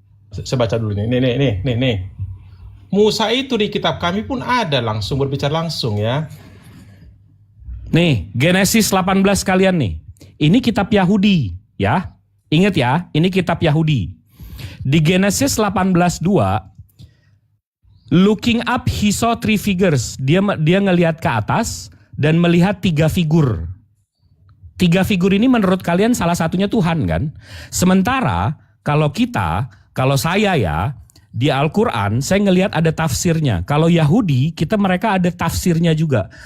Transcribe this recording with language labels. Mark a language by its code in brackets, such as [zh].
[id] Saya baca dulu nih. Nih. Musa itu di kitab kami pun ada langsung berbicara langsung ya. Nih, Genesis 18 kalian nih. Ini kitab Yahudi ya. Ingat ya, ini kitab Yahudi. Di [en] Genesis 18:2, looking up he saw 3 figures. [id] Dia ngelihat ke atas dan melihat 3 figur. 3 figur ini menurut kalian salah satunya Tuhan kan? Sementara kalau saya ya, di Al-Quran saya ngelihat ada tafsirnya. Kalau Yahudi, mereka ada tafsirnya juga.